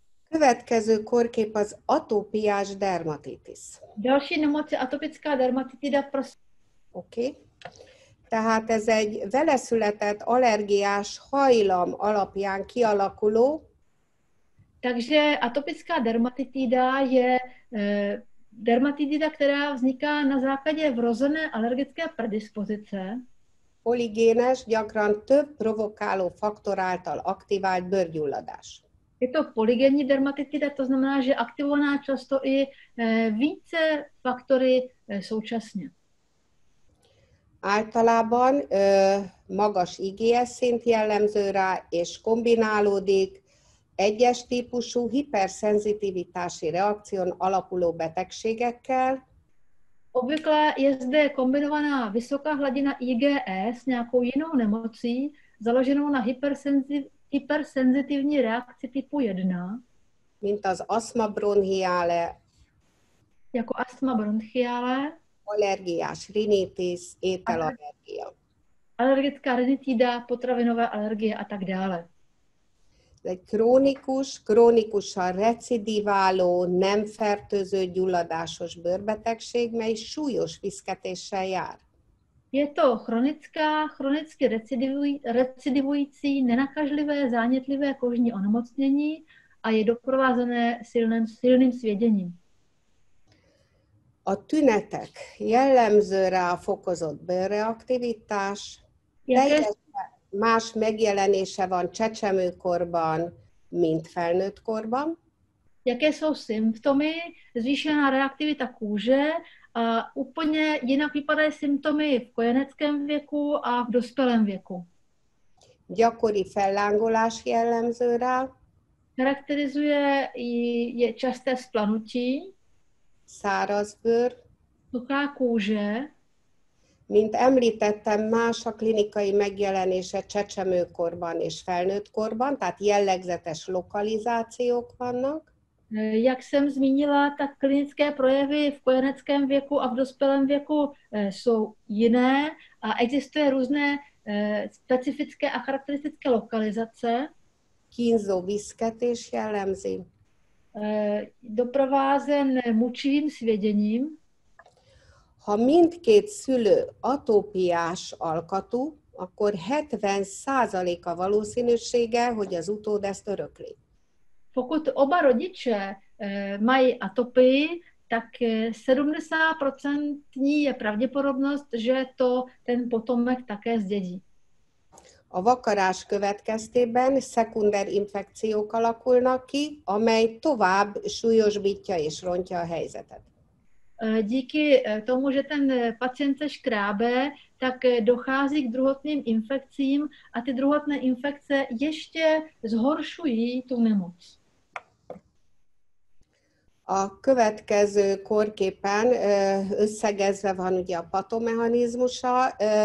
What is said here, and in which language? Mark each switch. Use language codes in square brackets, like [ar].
[hu] Következő korkép az atópiás dermatitis. [cs] Další nemoc je atopická dermatitida. Oké. [hu] Tehát ez egy veleszületett allergiás hajlam alapján kialakuló. [cs] Takže atopická dermatitida je dermatitida, která vzniká na základě vrozené alergické predispozice. [hu] Poligénes, gyakran több provokáló faktor által aktivált bőrgyulladás. [cs] Je to polygenní dermatitida, to znamená, že je aktivovaná často i více faktory současně. [hu] Általában magas IgS szint jellemző rá, és kombinálódik egyes típusú hiperszenzitivitási reakción alapuló betegségekkel. [cs] Obvykle je zde kombinovaná vysoká hladina IgE s nějakou jinou nemocí, založenou na hypersenzitivní reakci typu 1, [hu] mint az aszma bronchiale, [cs] jako astma bronchiale, [hu] allergiás rinitis, ételallergia. [cs] alergická rinitida, potravinové alergie a tak dále. [hu] Ez egy krónikusan recidiváló, nem fertőző gyulladásos bőrbetegség, mely súlyos viszketéssel jár. [cs] Je to chronicky recidivující, nenakažlivé, zánětlivé kožní onemocnění a je doprovázené silným svěděním. [hu] A tünetek jellemző rá a fokozott bőrreaktivitás, teljesen más megjelenése van csecsemőkorban, mint felnőtt korban. [cs] Jaké jsou symptomy? Zvýšená reaktivita kůže a úplně jinak vypadají symptomy v kojeneckém věku a v dospělém věku. [hu] Gyakori fellángolás jellemző rá. [cs] Charakterizuje je časté splanutí, [hu] száraz bőr, [cs] suchá kůže. [hu] Mint említettem, más a klinikai megjelenése csecsemőkorban és felnőtt korban, tehát jellegzetes lokalizációk vannak. [cs] Jak jsem zmínila, tak klinické projevy v kojeneckém věku a v dospělém věku jsou jiné a existuje různé specifické a charakteristické lokalizace. [hu] Kínzó viszketés jellemzi. [cs] Doprovázen mučivým svěděním. [hu] Ha mindkét szülő atópiás alkatú, akkor 70% a valószínűsége, hogy az utód ezt örökli. [cs] Pokud oba rodiče mají atopii, tak 70% je pravděpodobnost, že to ten potomek také zdědí. [hu] A vakarás következtében szekunder infekciók alakulnak ki, amely tovább súlyosbítja és rontja a helyzetet. [cs] Díky tomu, že ten pacient se škrábe, tak dochází k druhotným infekcím a ty druhotné infekce ještě zhoršují tu nemoc. [hu] A következő korképen összegezve van ugye a patomechanizmusa.